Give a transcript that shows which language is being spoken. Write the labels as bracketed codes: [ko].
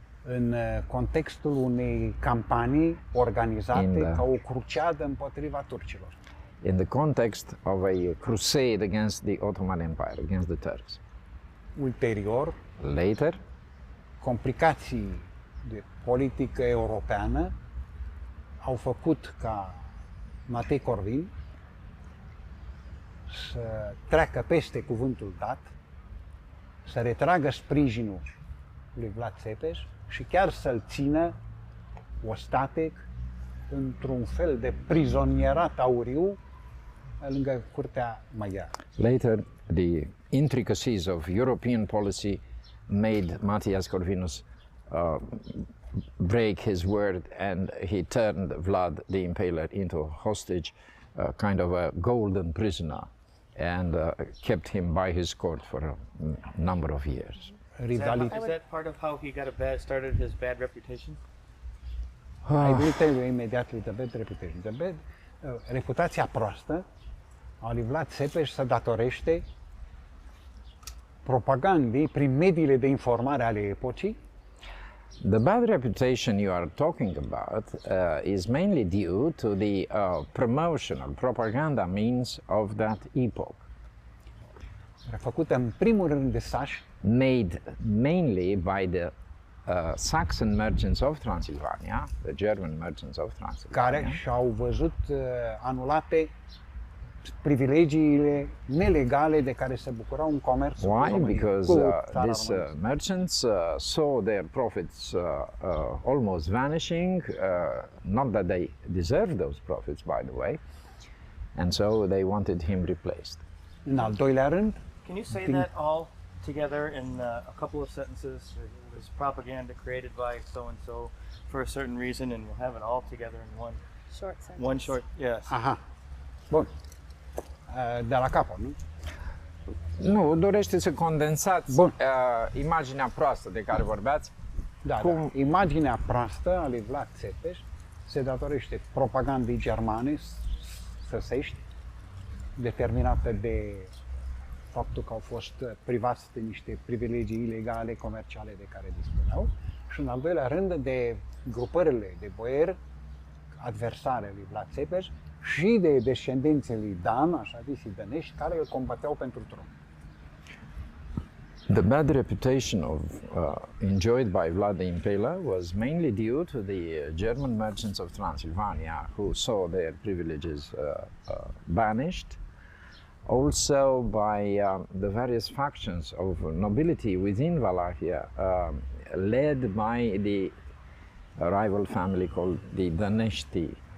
[ro] în contextul unei campanii organizate [en] In the- [ro] ca o cruciadă împotriva turcilor. [en] In the context of a crusade against the Ottoman Empire, against the Turks. [ro] Ulterior, [en] Later, [ro] complicații de politică europeană au făcut ca Matei Corvin să treacă peste cuvântul dat, să retragă sprijinul lui Vlad Țepeș și chiar să-l țină ostatec într-un fel de prizonierat auriu lângă curtea maghiară. [en] later, the intricacies of European policy made Matthias Corvinus break his word, and he turned Vlad the Impaler into a hostage, kind of a golden prisoner, and kept him by his court for a number of years. Is [ro] Rivalități. [en] that part of how he got started his bad reputation? I will tell you immediately the bad reputation. [ro] Reputația proastă a lui Vlad Țepeș se datorește propagandei prin mediile de informare ale epocii, [en] The bad reputation you are talking about is mainly due to the promotional propaganda means of that epoch, [ro] făcută în primul rând de sași, [en] made mainly by the Saxon merchants of Transylvania, the German merchants of Transylvania, [ro] care și-au văzut anulate privilegiile nelegale de care se bucurau în comerțul cu [en] Why? [ro] România, [en] Because [ro] cu țara [en] these [ro] românească. [en] merchants saw their profits almost vanishing, not that they deserved those profits, by the way, and so they wanted him replaced. [ro] În al doilea rând, [en] Can you say that all together in a couple of sentences? It was propaganda created by so and so for a certain reason, and we'll have it all together in Short sentence. one short. Yes. [ro] aha, bun, de la capăt, nu? Nu, dorește să condensați Bun. imaginea proastă de care vorbeați. Da, Cum- da. Imaginea proastă a lui Vlad Țepeș se datorește propagandei germane săsești, determinată de faptul că au fost privați de niște privilegii ilegale comerciale de care dispuneau și în al doilea rând de grupările de boieri adversare lui Vlad Țepeș și de descendenții lui Dan, așa zisii dănești, care îl combăteau pentru tron. [en] The bad reputation enjoyed by Vlad the Impaler was mainly due to the German merchants of Transylvania who saw their privileges banished, also by the various factions of nobility within Wallachia, led by the rival family called the Danești.